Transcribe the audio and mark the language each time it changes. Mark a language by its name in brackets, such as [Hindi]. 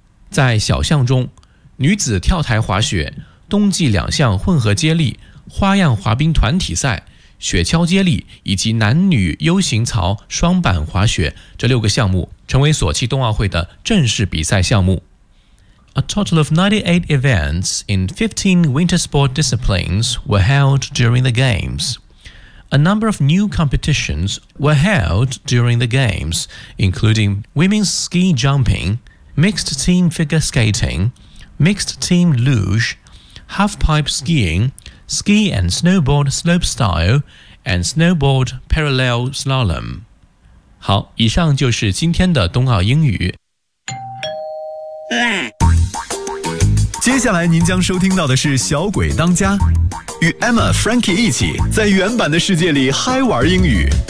[Chinese] 在小项中，女子跳台滑雪冬季两项混合接力、花样滑冰团体赛、雪橇接力以及男女 U 型槽双板滑雪这六个项目成为索契冬奥会的正式比赛项目。 [English] A total of 98 events in 15 winter sport disciplines were held during the games. A number of new competitions were held during the games, including women's ski jumping, mixed team figure skating, mixed team luge,Halfpipe skiing, ski and snowboard slope style, and snowboard parallel slalom. [Chinese] 好，以上就是今天的冬奥英语。接下来您将收听到的是小鬼当家，与 Emma Frankie 一起在原版的世界里嗨玩英语。